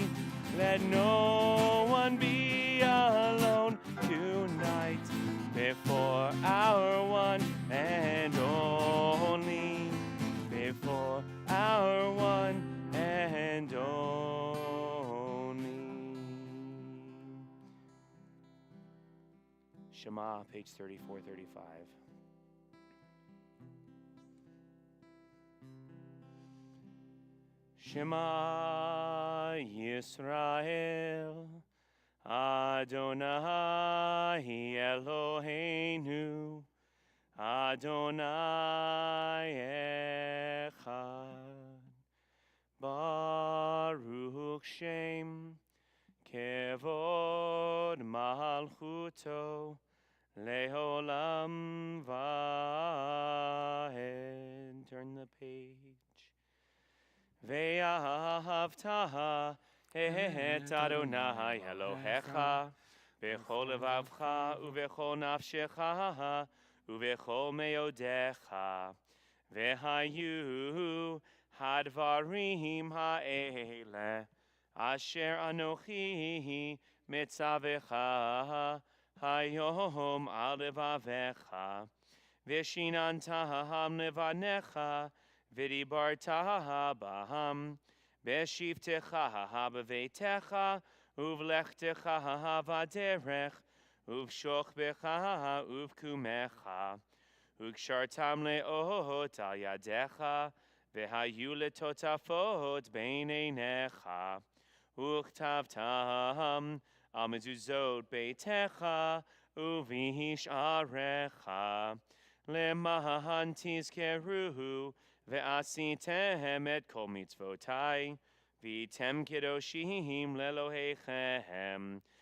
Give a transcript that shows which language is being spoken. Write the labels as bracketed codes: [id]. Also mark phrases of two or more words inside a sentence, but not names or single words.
[en] Let no one be alone tonight before our one and only. Before our one and only. Shema, page 3435. [he] שמע ישראל אדוני אלוהינו אדוני אחד, ברוך שם כבוד מלכותו לעולם ועד. [en] Turn the page. [he] ואהבת את אדוני אלוהיך בכל לבבך ובכל נפשך ובכל מאדך והיו הדברים האלה אשר אנוכי מצווך היום על לבבך ושיננתם לבניך ודיברת בם בשבתך בביתך ובלכתך בדרך ובשכבך ובקומך וקשרתם לאות על ידך והיו לטוטפות בין עיניך וכתבתם על מזוזות ביתך, ובשעריך למען תזכרו ועשיתם את כל מצוותי והייתם קדושים לאלוהיכם,